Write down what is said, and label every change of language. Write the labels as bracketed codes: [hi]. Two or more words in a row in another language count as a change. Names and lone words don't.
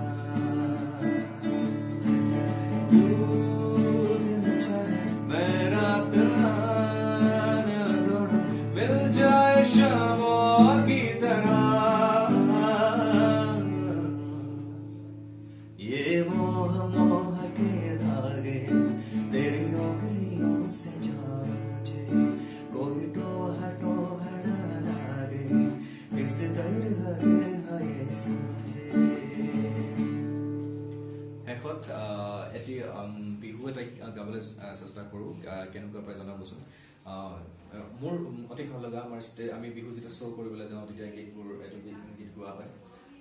[hi] तू दिन चाहे मैं रात आने दौड़ा मिल जाए शामों की तरह ये मोह मोह के धागे तेरी उंगलियों से जाचे कोई टोहा टोहा ना लागे इस दर्द है सोचे [as] শেষত এটি বিহু এটা গাবলৈ চেষ্টা কৰোঁ কেনেকুৱা পাই জনাবচোন মোৰ অতি ভাল লগা আমাৰ আমি বিহু যেতিয়া শ্ব' কৰিবলৈ যাওঁ তেতিয়া গীতবোৰ এইটো গীত গোৱা হয়